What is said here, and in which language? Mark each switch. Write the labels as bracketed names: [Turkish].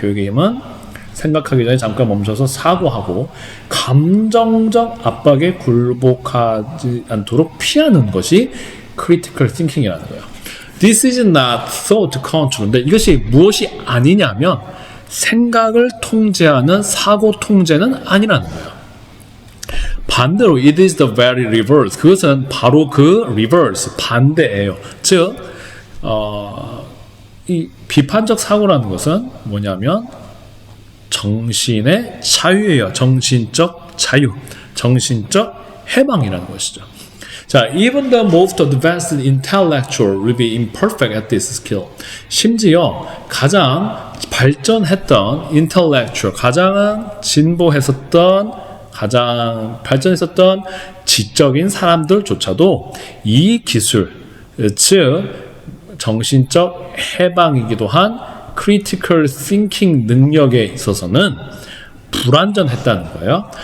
[Korean] 교육의 힘은 생각하기 전에 잠깐 멈춰서 사고하고 감정적 압박에 굴복하지 않도록 피하는 것이 critical thinking이라는 거예요. [English] This is not thought control. [Korean] 근데 이것이 무엇이 아니냐면 생각을 통제하는 사고 통제는 아니라는 거예요. [English] 반대로 it is the very reverse. [Korean] 그것은 바로 그 reverse, 반대예요. 즉, 이 비판적 사고라는 것은 뭐냐면 정신의 자유예요. 정신적 자유, 정신적 해방이라는 것이죠. [English] 자, even the most advanced intellectual will be imperfect at this skill. [Korean] 심지어 가장 발전했던 intellectual, 가장 진보했었던 가장 발전했었던 지적인 사람들조차도 이 기술, 즉 정신적 해방이기도 한 critical thinking 능력에 있어서는 불완전했다는 거예요.